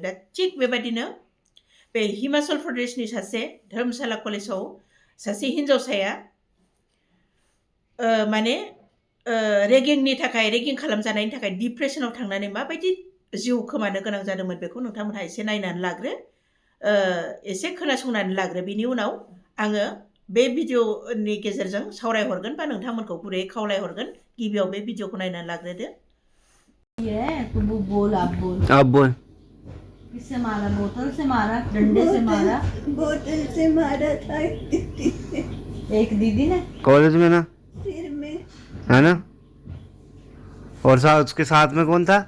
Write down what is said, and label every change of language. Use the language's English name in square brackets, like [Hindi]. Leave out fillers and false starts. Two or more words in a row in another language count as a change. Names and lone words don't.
[Bodo] दा थिग बेबायदिनो बे हिमाचल प्रदेशनि सासे धर्मशाला कलेजाव सासे हिन्जावसाया माने रेगिं खालामजानायनि थाखाय डिप्रेसनाव थांनानै माबायदि जिउ खोमानो गोनां जादोंमोन बेखौ नोंथांमोनहा एसे नायनानै लाग्रो, एसे खोनासंनानै लाग्रो। बिनि उनाव आङो बे भिडिअनि गेजेरजों सावरायहरगोन बा नोंथांमोनखौ गुरैयै खावलायहरगोन गिबियाव बे भिडिअखौ नायनानै लाग्रोदो। [Hindi] तो वो बोल, आप बोल। किससे मारा? बोतल से मारा, डंडे से मारा? बोतल से मारा था एक दीदी ने कॉलेज में ना, सिर में, है ना? और साथ उसके साथ में कौन था?